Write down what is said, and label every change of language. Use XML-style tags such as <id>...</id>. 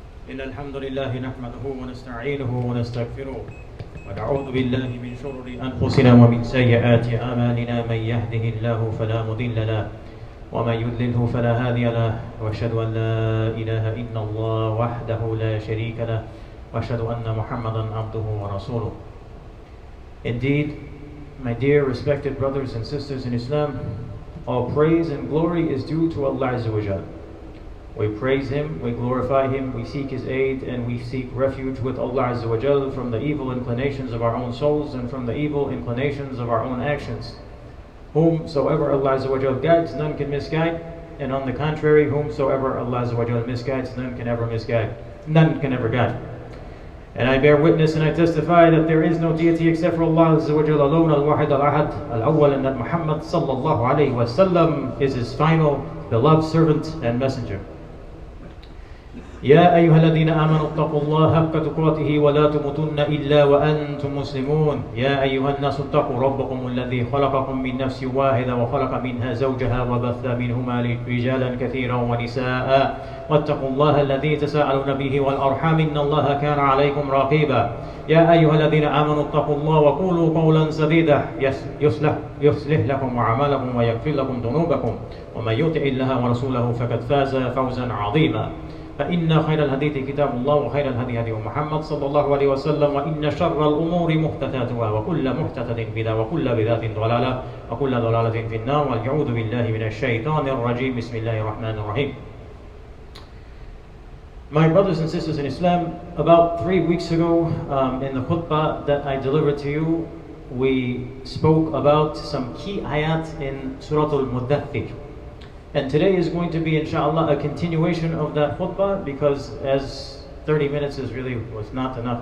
<ar>إن الحمد لله نحمده ونستعينه ونستغفره ونعوذ بالله من شرور أنفسنا ومن سيئات أعمالنا من يهده الله فلا مضل له ومن يضلله فلا هادي له وأشهد أن لا إله إلا الله وحده لا شريك له وأشهد أن محمدا عبده ورسوله.</ar> <en>Indeed, my dear respected brothers and sisters in Islam, all praise and glory is due to Allah Azza wa Jal. We praise Him, we glorify Him, we seek His aid, and we seek refuge with Allah Azza wa Jal from the evil inclinations of our own souls and from the evil inclinations of our own actions. Whomsoever Allah Azza wa Jal guides, none can misguide, and on the contrary, whomsoever Allah Azza wa Jal misguides, none can ever misguide, none can ever guide. And I bear witness and I testify that there is no deity except for Allah Azza wa Jal alone, al-Wahid al-Ahad, al-Awwal, and that Muhammad sallallahu alayhi wa sallam is His final beloved servant and messenger.</en> <ar>يا أيها الذين آمنوا اتقوا الله حق تقاته ولا تموتن إلا وأنتم مسلمون يا أيها الناس اتقوا ربكم الذي خلقكم من نفس واحدة وخلق منها زوجها وبث منهما رجالا كثيرا ونساء واتقوا الله الذي تساءلون به والأرحام إن الله كان عليكم رقيبا يا أيها الذين آمنوا اتقوا الله وقولوا قولا سديدا يصلح لكم أعمالكم ويغفر لكم ذنوبكم ومن يطع الله ورسوله فقد فاز فوزا عظيما فإن خير الحديث كتاب الله وخير الهدي هدي محمد صلى الله عليه وسلم وإن شر الأمور محدثاتها وكل محدثة بدعة وكل بدعة ضلالة وكل ضلالة في النار والعوذ بالله من الشيطان الرجيم بسم الله الرحمن الرحيم.</ar> <en>My brothers and sisters in Islam, about 3 weeks ago in the khutbah that I delivered to you, we spoke about some key ayat in Surah Al-Muddathir. And today is going to be, inshallah, a continuation of that khutbah, because as 30 minutes was not enough.</en>